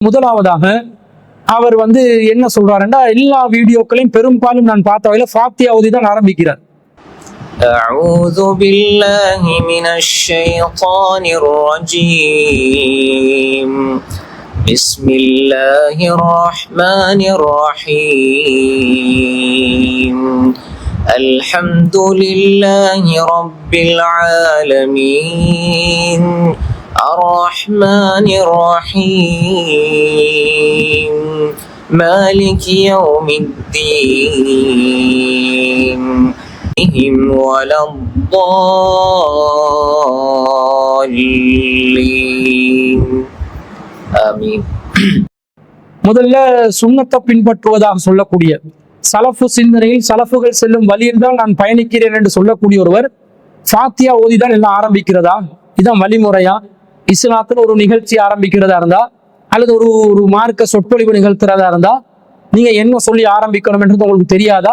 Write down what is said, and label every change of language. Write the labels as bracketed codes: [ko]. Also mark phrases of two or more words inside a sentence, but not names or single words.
[ta] முதலாவதாக அவர் என்ன சொல்றாருன்னா, எல்லா வீடியோக்களையும் பெரும்பாலும் நான் பார்த்த வகையில ஃபாத்தியா ஓதி தான் ஆரம்பிக்கிறார். [ar] أعوذ بالله من الشيطان الرجيم بسم الله الرحمن الرحيم الحمد لله رب العالمين الرحمن الرحيم مالك يوم الدين ولا الضالين آمين. [ta] முதல்ல சுன்னத்தை பின்பற்றுவதாக சொல்லக்கூடிய சலஃபு சிந்தனையில் சலஃபுகள் செல்லும் வழியில் தான் நான் பயணிக்கிறேன் என்று சொல்லக்கூடிய ஒருவர் ஃபாத்தியா ஓதிதான் எல்லாம் ஆரம்பிக்கிறதா? இதான் வழிமுறையா? இஸ்லாத்துல ஒரு நிகழ்ச்சி ஆரம்பிக்கிறதா இருந்தா அல்லது ஒரு மார்க்க சொற்பொழிவு நிகழ்த்துறதா இருந்தா நீங்க என்ன சொல்லி ஆரம்பிக்கணும் என்றது உங்களுக்கு தெரியாதா?